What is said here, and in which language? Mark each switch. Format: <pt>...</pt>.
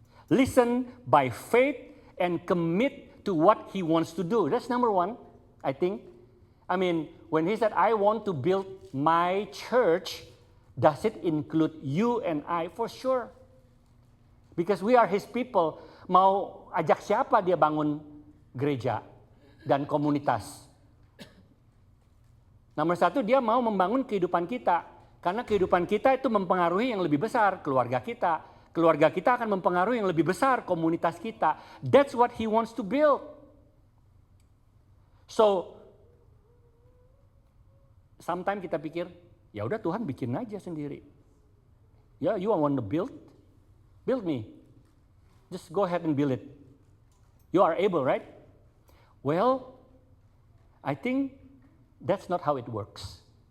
<en>Listen by faith and commit to what he wants to do. That's number one, I think. I mean, when he said, I want to build my church, does it include you and I? For sure. Because we are his people.</en> <id>Mau ajak siapa dia bangun gereja dan komunitas? Nomor satu, dia mau membangun kehidupan kita. Karena kehidupan kita itu mempengaruhi yang lebih besar, keluarga kita. Keluarga kita akan mempengaruhi yang lebih besar, komunitas kita.</id> <en>That's what he wants to build.</en> <id>So, sometimes kita pikir, ya udah Tuhan bikin aja sendiri.</id> <en>Ya, you want to build me. Just go ahead and build it. You are able, right? Well, I think that's not how it works.</en>